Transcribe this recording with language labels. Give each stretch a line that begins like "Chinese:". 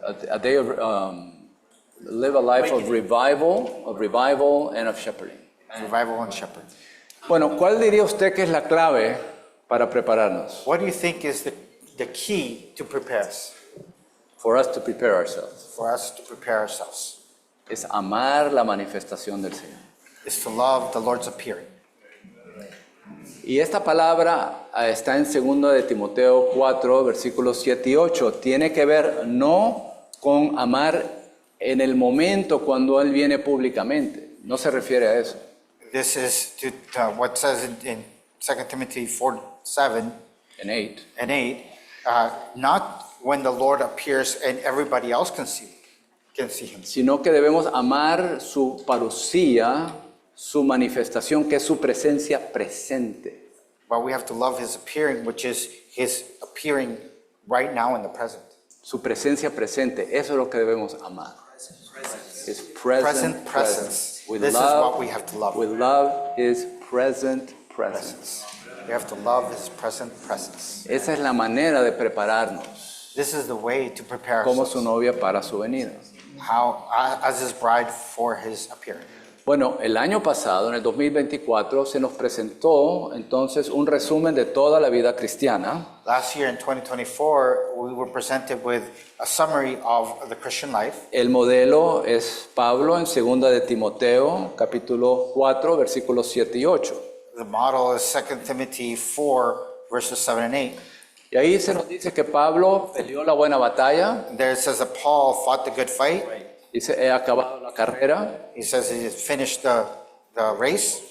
English: A day of, live a life of revival and of shepherding. revival and shepherd.
Spanish: Bueno, ¿cuál diría usted que es la clave para prepararnos?
English: What do you think is the key to prepare us, For us to prepare ourselves. for us to prepare ourselves?
Spanish: Es amar la manifestación del Señor.
English: Is to love the Lord's appearing.
Spanish: Y esta palabra está en 2 de Timoteo 4, versículos 7 y 8. Tiene que ver no con amar en el momento cuando Él viene públicamente. No se refiere a eso.
English: This is to what says in 2 Timothy 4:7
Spanish: En 8.
English: and 8, not when the Lord appears and everybody else can see him.
Spanish: Sino que debemos amar su parucía, su manifestación, que es su presencia presente.
English: But we have to love his appearing, which is his appearing right now in the present.
Spanish: Su presencia presente, eso es lo que debemos amar.
English: His present presence. We This is what we have to love. We love His present presence. We have to love his present presence.
Spanish: Esa es la manera de prepararnos
English: This is the way to prepare
Spanish: como
English: ourselves
Spanish: su novia para su venida.
English: as his bride for his appearing.
Spanish: Bueno, el año pasado, en el 2024, se nos presentó entonces un resumen de toda la vida cristiana.
English: Last year in 2024, we were presented with a summary of the Christian life.
Spanish: El modelo es Pablo en 2 de Timoteo, capítulo 4, versículos 7 y 8.
English: The model is 2 Timothy 4, verses 7 and 8.
Spanish: Y ahí se nos dice que Pablo peleó la buena batalla,
English: There it says that Paul fought the good fight.
Spanish: dice, he acabado la carrera
English: He says he finished the race